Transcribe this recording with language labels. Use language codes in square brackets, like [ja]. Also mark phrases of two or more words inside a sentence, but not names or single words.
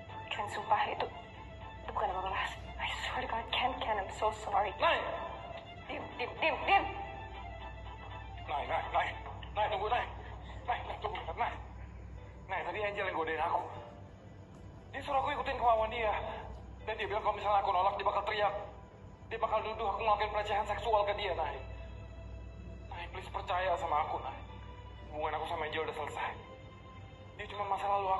[id] Ken, sumpah itu bukan apa-apa. [en] I swear to God, Ken, I'm so sorry. [id] Nay! Dim. Nay, tunggu, Nay. Nay, tunggu, Nay. Nay, tadi Angel yang godain aku. Dia suruh aku ikutin kemauan dia. Dan dia bilang kalau misalnya aku nolak, dia bakal teriak. Dia bakal nuduh aku ngelakuin pelecehan seksual ke dia, Nay. Nay, please percaya sama aku, Nay. Hubungan aku sama Angel udah selesai. Dia cuma masa lalu aku.